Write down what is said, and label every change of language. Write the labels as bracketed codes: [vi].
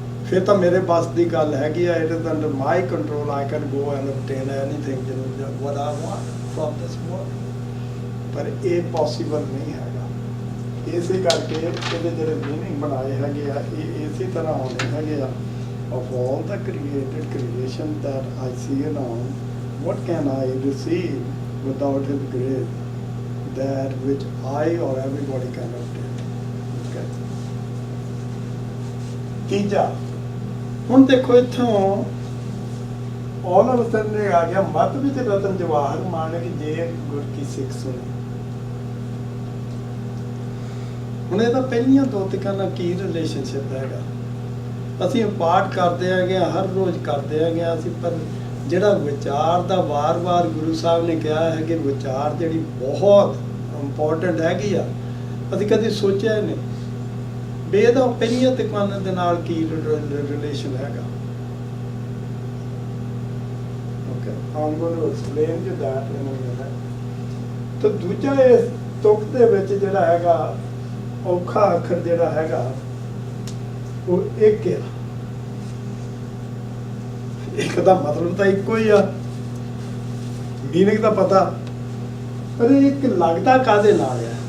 [pa] ਫਿਰ ਤਾਂ ਮੇਰੇ ਬਸ ਦੀ ਗੱਲ ਹੈਗੀ ਆ, [en] It is under my control, I can go and obtain anything what I want from this world. [pa] ਪਰ ਇਹ ਪੋਸੀਬਲ ਨਹੀਂ ਹੈਗਾ। ਇਸੇ ਕਰਕੇ ਇਹਦੇ ਜਿਹੜੇ ਮੀਨਿੰਗ ਬਣਾਏ ਹੈਗੇ ਆ, ਇਹ ਇਸੇ ਤਰ੍ਹਾਂ ਹੋਣੇ ਹੈਗੇ ਆ। [en] Of all the created creation that I see around, what can I receive without His grace? That which I or everybody can obtain. Okay. [pa] ਤੀਜਾ, ਹੁਣ ਦੇਖੋ ਇੱਥੋਂ [en] all of a sudden [pa] ਇਹ ਆ ਗਿਆ ਮੱਧ ਵਿੱਚ ਰਤਨ ਜਵਾਹਰ ਮਾਨਕ ਜੇ ਗੁਰ ਕੀ ਸਿੱਖ ਸੁਣੀ। ਹੁਣ ਇਹਦਾ ਪਹਿਲੀਆਂ ਦੋ ਤਿਕਾਂ ਨਾਲ ਕੀ ਰਿਲੇਸ਼ਨਸ਼ਿਪ ਹੈਗਾ? ਅਸੀਂ ਪਾਠ ਕਰਦੇ ਹੈਗੇ ਆ, ਹਰ ਰੋਜ਼ ਕਰਦੇ ਹੈਗੇ ਆ ਅਸੀਂ, ਪਰ ਜਿਹੜਾ ਵਿਚਾਰ ਦਾ ਵਾਰ-ਵਾਰ ਗੁਰੂ ਸਾਹਿਬ ਨੇ ਕਿਹਾ ਹੈ ਕਿ ਵਿਚਾਰ ਜਿਹੜੀ ਬਹੁਤ ਇੰਪੋਰਟੈਂਟ ਹੈਗੀ ਆ, ਅਸੀਂ ਕਦੇ ਸੋਚਿਆ ਨਹੀਂ ਵੀ ਇਹਦਾ ਪਹਿਲੀਆਂ ਤਿਕਾਂ ਦੇ ਨਾਲ ਕੀ ਰਿਲੇਸ਼ਨ ਹੈਗਾ। [en] Okay, I'm going to explain you that in a minute. [pa] ਤਾਂ ਦੂਜਾ ਇਸ ਤੁਕ ਦੇ ਵਿੱਚ ਜਿਹੜਾ ਹੈਗਾ ਔਖਾ ਅੱਖਰ ਜਿਹੜਾ ਹੈਗਾ ਉਹ ਇੱਕ ਆ। ਇੱਕ ਦਾ ਮਤਲਬ ਤਾਂ ਇੱਕੋ ਹੀ ਆ, ਮੀਨਿੰਗ ਦਾ ਪਤਾ, ਪਰ ਇੱਕ ਲੱਗਦਾ ਕਾਹਦੇ ਨਾਲ ਆ?